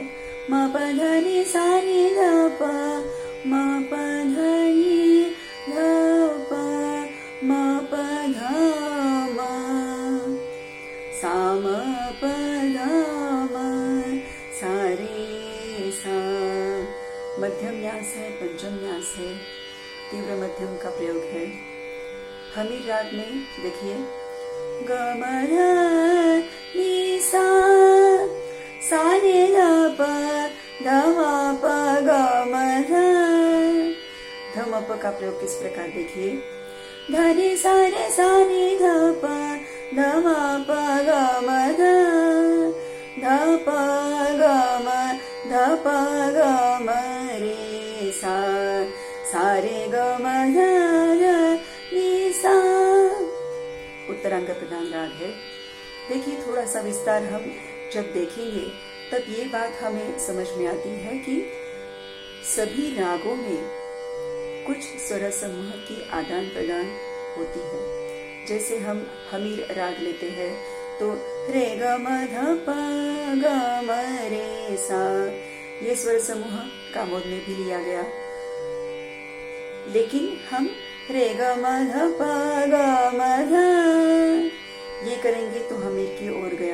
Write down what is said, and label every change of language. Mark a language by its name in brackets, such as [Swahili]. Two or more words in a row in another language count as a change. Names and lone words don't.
[Hindi] म प ध नि सा नि ध प म प ध नि ध प म प ध म सा म प ध म सा रे सा। मध्यम न्यास है, पंचम न्यास है, तीव्र मध्यम का प्रयोग है। हमीर राग में देखिए, ग म ध नि सा सा नि ध प ध म प ग म ध। ध म प का प्रयोग किस प्रकार देखिए, ध नि सा नि ध प ध म प ग म ध ध प ग म ध प ग म रे सा सा रे ग म ध ध नि सा। उत्तरांग प्रधान राग है। देखिए, थोड़ा सा विस्तार हम जब देखेंगे तब ये बात हमें समझ में आती है कि सभी रागों में कुछ स्वर समूह की आदान प्रदान होती है। जैसे हम हमीर राग लेते हैं तो रे ग म ध प ग म रे सा, ये स्वर समूह कामोद में भी लिया गया। लेकिन हम रे ग म ध प ग म ध ये करेंगे तो हमीर की ओर गया।